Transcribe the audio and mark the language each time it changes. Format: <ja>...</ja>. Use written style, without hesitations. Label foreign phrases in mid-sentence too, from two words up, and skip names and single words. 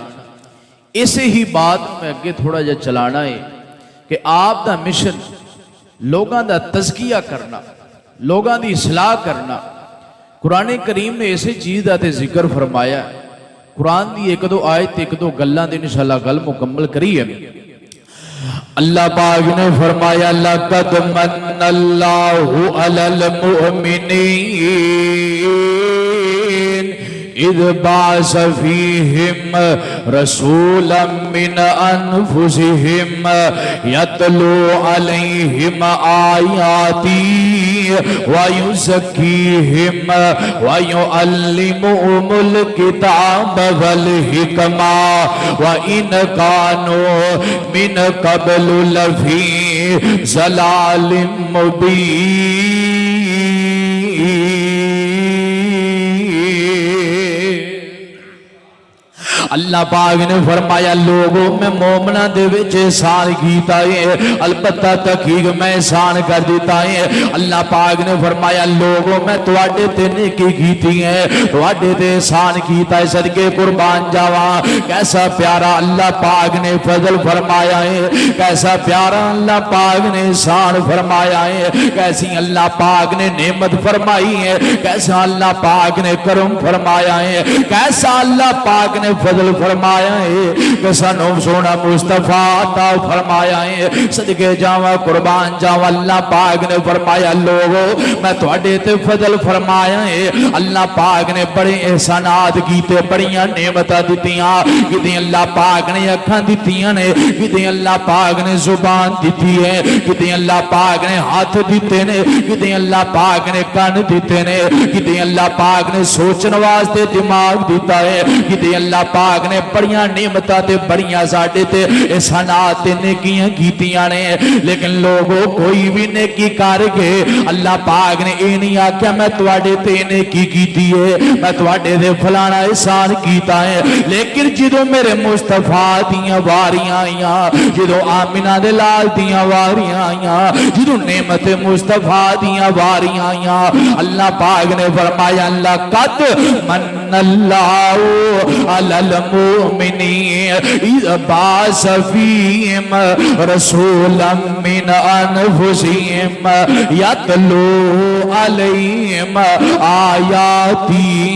<pa>اسے ہی بات میں اگے تھوڑا جا چلانا ہے کہ آپ دا مشن لوگاں دا تزکیہ کرنا، لوگاں دی اصلاح کرنا۔ قرآن کریم نے ایسے چیز دا تے ذکر فرمایا، قرآن دی ایک دو آیت ایک دو گلاں دے انشاءاللہ گل مکمل کری ہے۔ اللہ پاک نے فرمایا</pa> <ar>لَقَدْ مَنَّ اللَّهُ عَلَى الْمُؤْمِنِينَ اِذْ بَعَثَ فِيهِمْ رَسُولًا مِّنْ أَنفُسِهِمْ يَتْلُو عَلَيْهِمْ آيَاتِهِ وَيُزَكِّيهِمْ وَيُعَلِّمُهُمُ الْكِتَابَ وَالْحِكْمَةَ وَإِنْ كَانُوا مِنْ قَبْلُ لَفِي ضَلَالٍ مُبِينٍ۔</ar> <pa>اللہ پاک نے فرمایا لوگوں میں مومنہ دے وچ احسان کیتا ہے، البتہ تحقیق میں احسان کر دیتا ہے۔ اللہ پاک نے فرمایا لوگوں میں تواڈے تے نیکی کیتی ہے، تواڈے تے احسان کیتا ہے، صدقے قربان جاواں۔ کیسا پیارا اللہ پاک نے فضل فرمایا ہے، کیسا پیارا اللہ پاک نے احسان فرمایا ہے، کیسی اللہ پاک نے نعمت فرمائی ہے، کیسا اللہ پاک نے کرم فرمایا ہے، کیسا اللہ پاک نے فضل فرمایا ہے کہ سانو سونا مصطفیٰ عطا فرمایا ہے۔ صدقے جاواں قربان جاواں، اللہ پاک نے فرمایا لوگو میں تواڈے تے فضل فرمایا ہے۔ اللہ پاک نے بڑے احسانات کیتے، بڑیاں نعمتاں دتیاں، کدی اللہ پاک نے اکھاں دتیاں نے، کدی اللہ پاک نے زبان دتی ہے، کدی اللہ پاک نے ہاتھ دیتے نے، کدی اللہ پاک نے کان دیتے نے، کدی اللہ پاک نے سوچن واسطے دماغ دیتا ہے، کدی اللہ پاک نے بڑیاں نعمتاں تے بڑیاں ساڈے تے احسانات تے نیکیاں کیتیاں نے، لیکن لوگوں کوئی بھی نیکی کر کے اللہ پاک نے اے نہیں آکھیا میں تواڈے تے نیکی کیتی ہے، میں تواڈے تے فلانا احسان کیتا ہے۔ لیکن جدوں میرے مصطفیٰ دیاں واریاں آئیاں، جدوں آمنہ دے لال دیاں واریاں آئیاں، جدوں نعمت مصطفیٰ دیاں واریاں آئیاں، اللہ پاک نے فرمایا</pa> <ar>لَقَدْ مَنَّ اللہ علی المؤمنین اذ بعث فیہم رسولا من انفسہم یتلو علیہم آیاتی</ar>